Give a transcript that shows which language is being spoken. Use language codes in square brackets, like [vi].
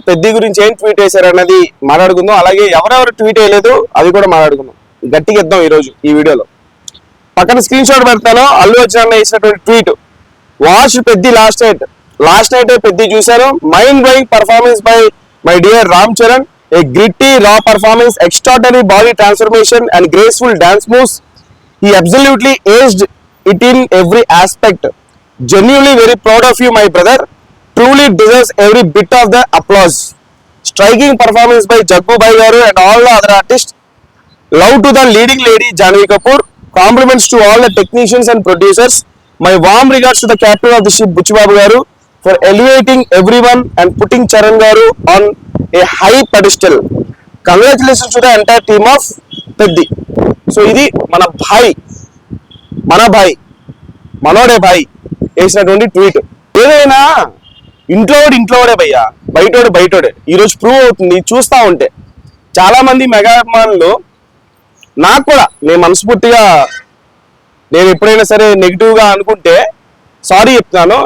[te] పెద్ద గురించి ఏం ట్వీట్ వేశారు అన్నది మాట్లాడుకుందాం. అలాగే ఎవరెవరు ట్వీట్ వేయలేదు అది కూడా మాట్లాడుకుందాం. గట్టిగా ఇద్దాం ఈ రోజు ఈ వీడియోలో. పక్కన స్క్రీన్ షాట్ పెడతాను. అల్లు అర్జున్ అన్న వేసినటువంటి ట్వీట్. వాచ్ పెద్ద లాస్ట్ నైట్ పెద్ద చూశాను. [en] Mind blowing performance by my dear Ram Charan. A gritty, raw performance, extraordinary body transformation and graceful dance moves. He absolutely aced it in every aspect. Genuinely very proud of you, my brother. Truly deserves every bit of the applause. Striking performance by Jaggu Bhai Garu and all the other artists. Love to the leading lady, Janhvi Kapoor. Compliments to all the technicians and producers. My warm regards to the captain of the ship, Butch Babu Garu, for elevating everyone and putting Charan Garu on a high pedestal. Congratulations to the entire team of Peddi. [te] So ఇది మన భాయ్ మనోడే భాయ్ వేసినటువంటి tweet. ఏదైనా ఇంట్లోడే భయ్యా, బయటోడే. ఈరోజు prove అవుతుంది చూస్తా ఉంటే. చాలా మంది మెగా అభిమానులు, నాకు కూడా నేను మనస్ఫూర్తిగా నేను ఎప్పుడైనా సరే నెగిటివ్ గా అనుకుంటే సారీ చెప్తున్నాను.